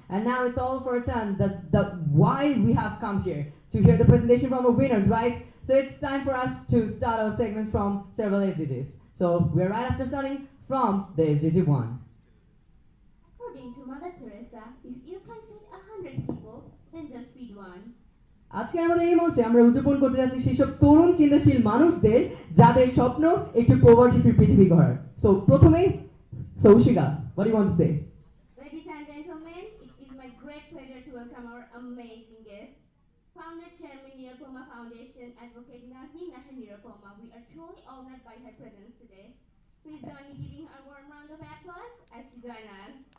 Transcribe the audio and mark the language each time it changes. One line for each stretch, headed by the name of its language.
English: And now it's all for a turn why we have come here to hear the presentation from our winners, right? So it's time for us to start our segments from several SDGs. So we're right after starting from the SDG 1. According to Mother Teresa, if you can feed 100 people, then just feed one.
Bangla: আজকে আমাদের এই মঞ্চে আমরা উদযাপন করতে যাচ্ছি সেই সব তরুণ চিন্তাশীল মানুষদের যাদের স্বপ্ন একটু পভার্টি ফ্রি পৃথিবী গড়ার। সো প্রথমেই
English: Ushika, what do you want to say? Ladies and gentlemen, it is my great pleasure to welcome our amazing guest, Founder Chairman Nirupoma Foundation, Advocate Nazni Nahar Nirupoma. We are truly honored by her presence today. Please join me giving her a warm round of applause as she joins us.